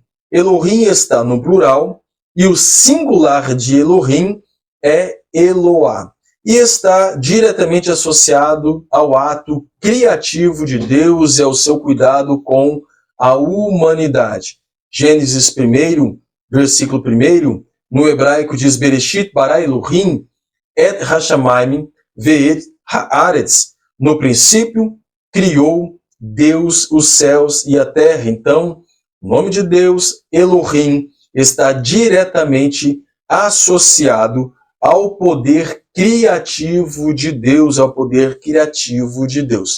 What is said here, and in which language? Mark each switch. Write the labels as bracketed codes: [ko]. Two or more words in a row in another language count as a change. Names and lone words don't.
[pt] Elohim está no plural e o singular de Elohim é Eloá. E está diretamente associado ao ato criativo de Deus e ao seu cuidado com a humanidade. Gênesis 1, versículo 1, no hebraico diz [he] בראשית ברא אלהים את השמים ואת הארץ. [pt] No princípio, criou Deus os céus e a terra. Então, o nome de Deus, Elohim, está diretamente associado ao poder criativo de Deus, ao poder criativo de Deus.